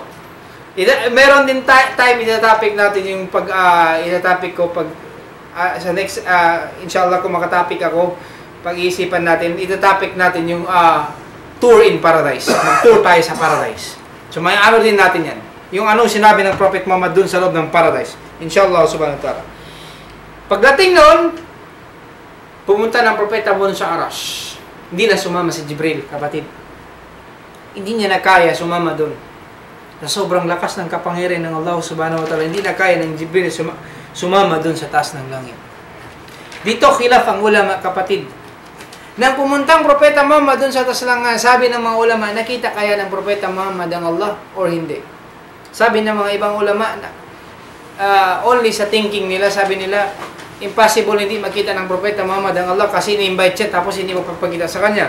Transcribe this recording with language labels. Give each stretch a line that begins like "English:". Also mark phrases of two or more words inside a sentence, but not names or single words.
Filipino: Meron din time, itatopic natin yung itatopic ko sa next, inshallah kung makatopic ako, pag-iisipan natin, itatopic natin yung
English: tour in paradise.
Filipino: Mag-tour tayo sa paradise. So may din natin yan. Yung sinabi ng Prophet Muhammad dun sa loob ng paradise.
Arabic: إن شاء الله سبحانه وتعالى.
Filipino: Pagdating noon, pumunta ng Propeta mo sa Arash. Hindi na sumama si Jibril, kapatid. Hindi niya na kaya sumama dun. Sa sobrang lakas ng kapangyarihan ng Allah
Arabic: سبحانه وتعالى,
Filipino: hindi na kaya ng Jibril sumama dun sa taas ng langit. Dito khilaf ang ulama, kapatid. Nang pumuntang Propeta Muhammad dun sa taas ng langit, sabi ng mga ulama, nakita kaya ng Propeta Muhammad ang Allah or hindi? Sabi ng mga ibang ulama, only sa thinking nila, sabi nila, impossible hindi makita ng Propeta Muhammad ang Allah kasi ni-invite siya tapos hindi mapapakita sa kanya.